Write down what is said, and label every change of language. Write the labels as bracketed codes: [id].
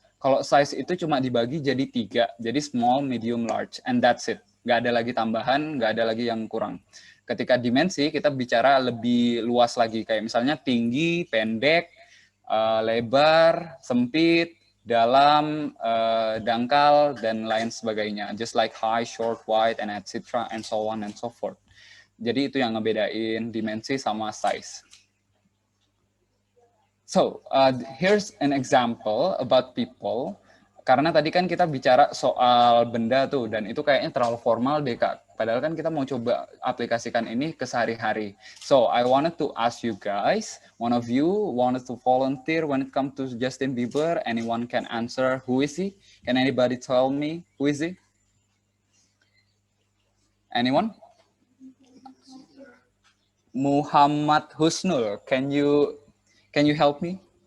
[id] Kalau size itu cuma dibagi jadi 3, jadi [en] small, medium, large, and that's it. [id] Nggak ada lagi tambahan, nggak ada lagi yang kurang. Ketika dimensi, kita bicara lebih luas lagi, kayak misalnya tinggi, pendek, lebar, sempit, dalam, dangkal, dan lain sebagainya. [en] Just like high, short, wide, and etc., and so on and so forth. [id] Jadi itu yang ngebedain dimensi sama size. [en] So, here's an example about people. [id] Karena tadi kan kita bicara soal benda tuh, dan itu kayaknya terlalu formal deh, Kak. Padahal kan kita mau coba aplikasikan ini ke sehari-hari. [en] So, I wanted to ask you guys, one of you wanted to volunteer when it comes to Justin Bieber. Anyone can answer, who is he? Can anybody tell me, who is he? Anyone? Muhammad Husnul, can you help me?